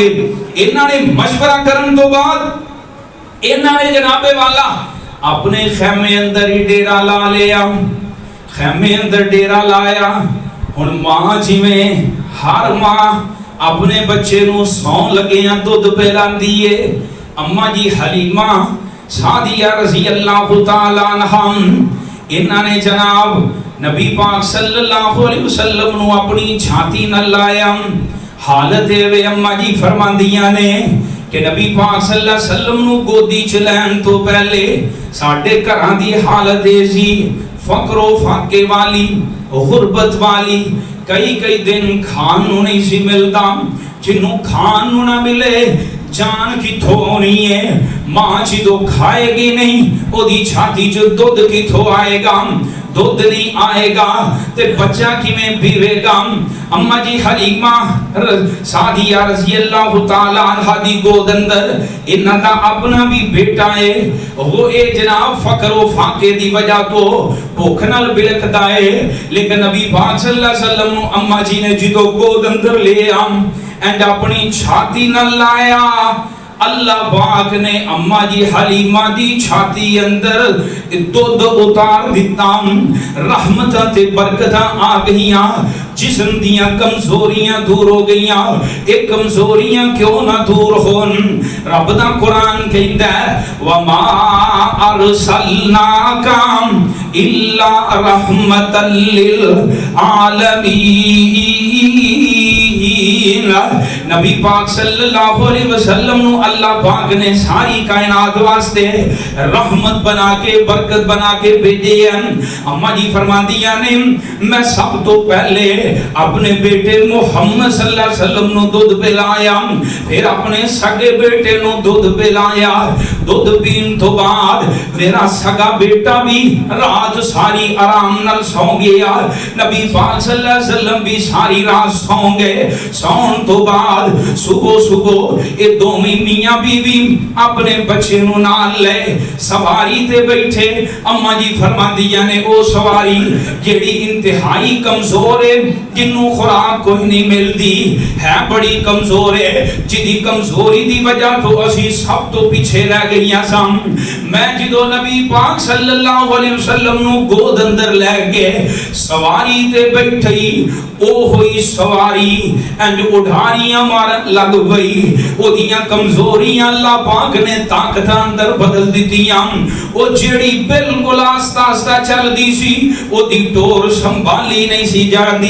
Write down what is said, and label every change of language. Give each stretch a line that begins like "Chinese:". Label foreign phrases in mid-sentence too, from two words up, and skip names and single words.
Punjabi: انہاں نے مشورہ کرن توں بعد انہاں نے جنابِ والا اپنے خیمے اندر ہی ڈیرا لا لیا، خیمے اندر ڈیرا لایا. ہن ماں جیویں ہر ماں اپنے بچے نوں سوں لگیاں دودھ پلاندی ہے، اماں جی حلیمہ سعدیہ
Arabic: رضي الله تعالى عنها
Punjabi: انہاں نے جناب نبی پاک
Arabic: صلى الله عليه وسلم
Punjabi: نوں اپنی چھاتی نہ لایا. حالت وے اماں جی فرماندیاں نے کہ نبی پاک
Arabic: صلى الله عليه وسلم
Punjabi: نوں گودی چ لین توں پہلے ساڈے گھراں دی حالت سی فقر و فاقے والی، غربت والی، کئی دن کھان نوں نہیں سی ملدا، جنہوں کھان نوں نہ ملے جان کتھوں ہونی ہے. ماں جو کھائے گی نہیں اودی چھاتی چ دودھ کتھوں آئے گا، دودھ نہیں آئے گا تے بچہ کیویں پیوے گا. اماں جی حلیمہ سعدیہ
Arabic: رضي الله تعالى عنها
Punjabi: دی گود اندر انہاں دا اپنا بھی بیٹا ہے، وہ اے جناب فقر و فاقے دی وجہ توں بھکھ نال بلکھدا ہے، لیکن نبی پاک
Arabic: صلى الله عليه وسلم
Punjabi: نوں اماں جی نے جو گود اندر لے آم اینڈ اپنی چھاتی نال لایا، اللہ پاک نے اماں جی حلیمہ دی چھاتی اندر دودھ اتار دتا، رحمتاں تے برکتاں آ گئیاں، جسم دیاں کمزوریاں دور ہو گئیاں. یہ کمزوریاں کیوں نہ دور ہون، رب دا قرآن کہندا
Arabic: وما أرسلناك إلا رحمة للعالمين.
Punjabi: نبی پاک
Arabic: صلى الله عليه وسلم
Punjabi: نوں اللہ پاک نے ساری کائنات واسطے رحمت بنا کے برکت بنا کے بھیجے ہیں. اماں جی فرماندیاں نے میں سب توں پہلے اپنے بیٹے محمد
Arabic: صلى الله عليه وسلم
Punjabi: نوں دودھ پلایا، پھر اپنے سگے بیٹے نوں دودھ پلایا. دودھ پین توں بعد میرا سگا بیٹا بھی رات ساری آرام نال سو گیا، نبی پاک
Arabic: صلى الله عليه وسلم
Punjabi: بھی ساری رات سو گئے. سون توں بعد صبح صبح یہ دوویں میاں بیوی اپنے بچے نوں نال لے سواری تے بیٹھے. اماں جی فرماندیاں نے او سواری جیہڑی انتہائی کمزور ہے، جنہوں خوراک کوئی نہیں ملتی ہے، بڑی کمزور ہے، جدی کمزوری دی وجہ توں اسی سب توں پیچھے رہ گئیاں سن. میں جو نبی پاک
Arabic: صلى الله عليه وسلم
Punjabi: نوں گود اندر لے گئے سواری تے بیٹھی، او ہوئی سواری اینڈ اڈاریاں مارن لگ گئی. اودیاں کمزوریاں اللہ پاک نے طاقت اندر بدل دتیاں. او جیہڑی بالکل آہستہ آہستہ چلدی سی اودی ٹور سنبھالی نہیں سی جاتی.